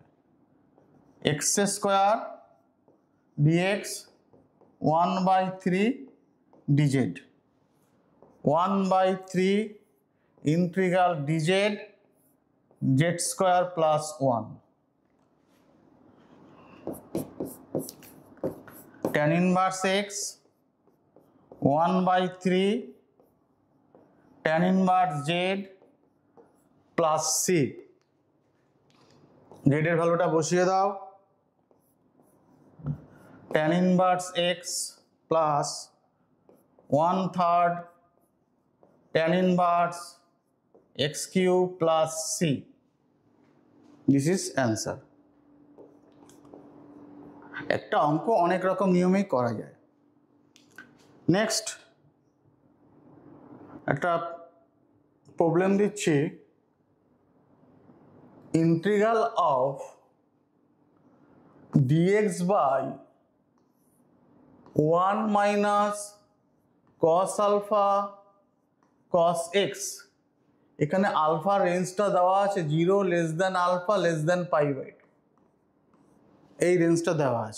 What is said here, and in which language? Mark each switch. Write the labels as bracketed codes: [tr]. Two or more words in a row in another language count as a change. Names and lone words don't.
[en] x স্কোয়ার dx 1/3 dz 1/3 integral dz z square plus 1 tan inverse x 1/3 tan inverse z plus c। [bn] z এর ভ্যালুটা বসিয়ে দাও, [en] tan inverse x plus 1/3 tan inverse x cube plus c. This is answer. [bn] একটা অঙ্ক অনেক রকম নিয়মেই করা যায়। নেক্সট একটা প্রবলেম দিচ্ছি, [en] integral of dx by 1 minus cos alpha cos x, [bn] এখানে আলফা রেঞ্জটা দেওয়া আছে [en] 0 less than alpha less than π/2, [bn] এই রেঞ্জটা দেওয়া আছে।